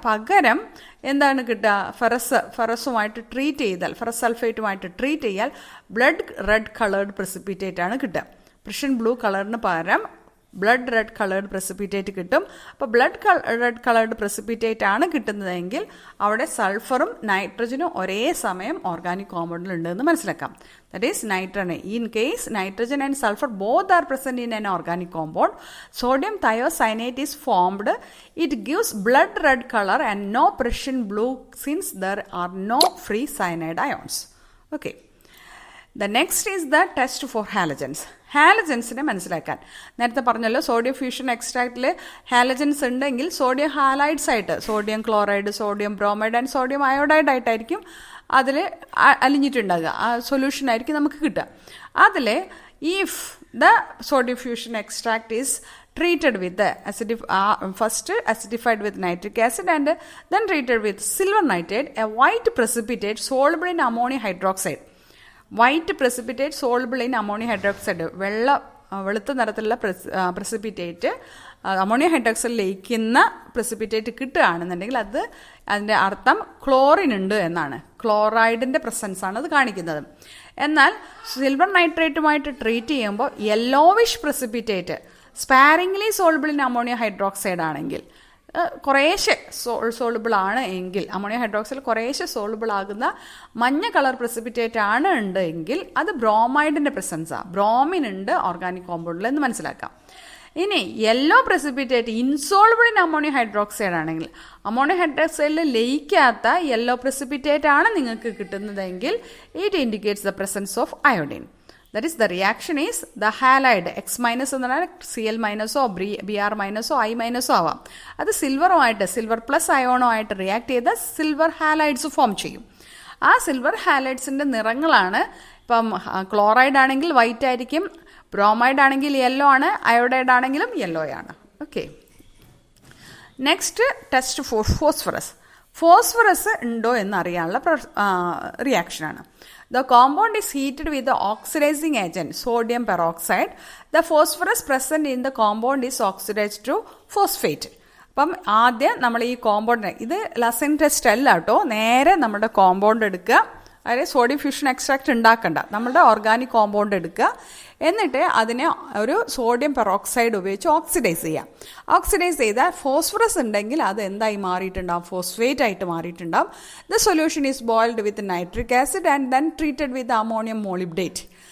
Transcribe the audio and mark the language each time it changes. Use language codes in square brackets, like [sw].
[ml] പകരം എന്താണ് കിട്ടുക, ഫെറസുമായിട്ട് ട്രീറ്റ് ചെയ്താൽ, ferrous സൾഫേറ്റുമായിട്ട് treat ചെയ്യാൽ blood red coloured precipitate ആണ് കിട്ടുക. പ്രഷ്യൻ ബ്ലൂ കളറിന് പകരം ബ്ലഡ് റെഡ് കളേർഡ് പ്രസിപ്പിറ്റേറ്റ് കിട്ടും. അപ്പോൾ ബ്ലഡ് റെഡ് കളേർഡ് പ്രസിപ്പിറ്റേറ്റ് ആണ് കിട്ടുന്നതെങ്കിൽ അവിടെ സൾഫറും നൈട്രജനും ഒരേ സമയം ഓർഗാനിക് കോമ്പൗണ്ടിൽ ഉണ്ടെന്ന് മനസ്സിലാക്കാം. [en] That is nitrogen. In case nitrogen and sulfur both are present in an organic compound, sodium thiocyanate is formed. It gives blood red color and no Prussian blue since there are no free cyanide ions. Okay. The next is the test for halogens. [ml] ഹാലജൻസിനെ മനസ്സിലാക്കാൻ നേരത്തെ പറഞ്ഞല്ലോ, sodium fusion എക്സ്ട്രാക്റ്റിൽ halogens ഉണ്ടെങ്കിൽ sodium halides ആയിട്ട്, sodium chloride, sodium bromide and sodium iodide ആയിട്ടായിരിക്കും അതിൽ അലിഞ്ഞിട്ടുണ്ടാകുക. ആ സൊല്യൂഷനായിരിക്കും നമുക്ക് കിട്ടുക. [en] അതിൽ if the sodium fusion extract is treated with the first acidified with nitric acid and then treated with silver nitrate, a white precipitate soluble in ammonium hydroxide. White precipitate soluble in ammonium hydroxide, [ml] വെളുത്ത നിറത്തിലുള്ള precipitate ammonium hydroxide ലയിക്കുന്ന precipitate കിട്ടുകയാണെന്നുണ്ടെങ്കിൽ അതിൻ്റെ അർത്ഥം chlorine ഉണ്ട് എന്നാണ്. ക്ലോറൈഡിൻ്റെ presence ആണ് അത് കാണിക്കുന്നത്. എന്നാൽ സിൽവർ നൈട്രേറ്റുമായിട്ട് ട്രീറ്റ് ചെയ്യുമ്പോൾ [en] yellowish precipitate sparingly soluble in ammonium hydroxide [ml] ആണെങ്കിൽ, കുറേശ്ശെ സോളുബിൾ ആണ് എങ്കിൽ, അമോണിയം ഹൈഡ്രോക്സൈഡ് കുറേശ്ശെ സോളുബിൾ ആകുന്ന മഞ്ഞ കളർ പ്രസിപ്പിറ്റേറ്റ് ആണ് ഉണ്ടെങ്കിൽ അത് ബ്രോമൈഡിൻ്റെ പ്രസൻസാണ്. ബ്രോമിൻ ഉണ്ട് ഓർഗാനിക് കോമ്പൗണ്ടിൽ എന്ന് മനസ്സിലാക്കാം. ഇനി [en] yellow precipitate insoluble in ammonium hydroxide [ml] ആണെങ്കിൽ, അമോണിയം ഹൈഡ്രോക്സൈഡിൽ ലയിക്കാത്ത യെല്ലോ പ്രസിപ്പിറ്റേറ്റ് ആണ് നിങ്ങൾക്ക് കിട്ടുന്നതെങ്കിൽ [en] It indicates the presence of iodine. That is, the reaction is the halide X minus [ml] എന്ന് പറഞ്ഞാൽ Cl മൈനസോ Br മൈനസോ I മൈനസോ ആവാം. അത് സിൽവർ പ്ലസ് അയോണോ ആയിട്ട് റിയാക്ട് ചെയ്ത് സിൽവർ ഹാലൈഡ്സ് ഫോം ചെയ്യും. ആ സിൽവർ ഹാലൈഡ്സിൻ്റെ നിറങ്ങളാണ്, ഇപ്പം ക്ലോറൈഡ് ആണെങ്കിൽ വൈറ്റ് ആയിരിക്കും, ബ്രോമൈഡ് ആണെങ്കിൽ യെല്ലോ ആണ്, അയോഡൈഡ് ആണെങ്കിലും യെല്ലോ ആണ്. Okay. [en] next test for phosphorus [ml] ഉണ്ടോ എന്നറിയാനുള്ള റിയാക്ഷനാണ്. [en] The compound is heated with the oxidizing agent sodium peroxide. The phosphorus present in the compound is oxidized to phosphate. [ml] അപ്പം ആദ്യം നമ്മൾ ഈ കോമ്പൗണ്ട്, ഇത് ലസൻ ടെസ്റ്റ് അല്ല കേട്ടോ, നേരെ നമ്മുടെ കോമ്പൗണ്ട് എടുക്കുക, അതായത് സോഡിയം ഫ്യൂഷൻ എക്സ്ട്രാക്റ്റ് ഉണ്ടാക്കണ്ട, നമ്മുടെ ഓർഗാനിക് കോമ്പൗണ്ട് എടുക്കുക, എന്നിട്ട് അതിനെ ഒരു സോഡിയം പെറോക്സൈഡ് ഉപയോഗിച്ച് ഓക്സിഡൈസ് ചെയ്യാം. ഓക്സിഡൈസ് ചെയ്താൽ ഫോസ്ഫറസ് ഉണ്ടെങ്കിൽ അത് എന്തായി മാറിയിട്ടുണ്ടാവും, ഫോസ്ഫേറ്റ് ആയിട്ട് മാറിയിട്ടുണ്ടാവും. [en] The solution is boiled with nitric acid and then treated with ammonium molybdate.